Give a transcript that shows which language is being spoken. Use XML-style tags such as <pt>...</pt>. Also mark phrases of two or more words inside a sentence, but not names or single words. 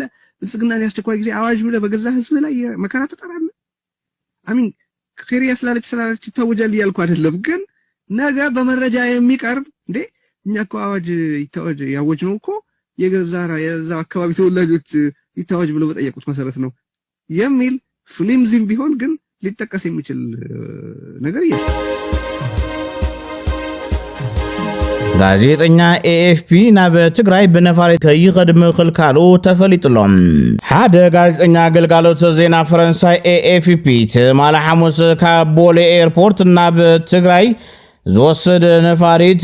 <am>ብልጽግና የአስቸኳይ ጊዜ አዋጅ ብለህ በገዛ ህዝብ ላይ መከራ ትጠራለህ። አሚን ኬርያ ስላለች ይታወጃል እያልኩ አይደለም፣ ግን ነገ በመረጃ የሚቀርብ እንዴ እኛ እኮ አዋጅ ይታወጅ ያወጅ ነው እኮ የዛ አካባቢ ተወላጆች ይታወጅ ብለው በጠየቁት መሰረት ነው የሚል ፍሊምዚም ቢሆን ግን ሊጠቀስ የሚችል ነገር የለም።</am> <ti>ጋዜጠኛ ኤኤፍፒ ናብ ትግራይ ብነፋሪት ከይቀድም ክልካሉ ተፈሊጥሎም። ሓደ ጋዜጠኛ አገልግሎት ዜና ፈረንሳይ ኤኤፍፒ ትማል ሐሙስ ካብ ቦሌ ኤርፖርት ናብ ትግራይ ዝወስድ ነፋሪት</ti>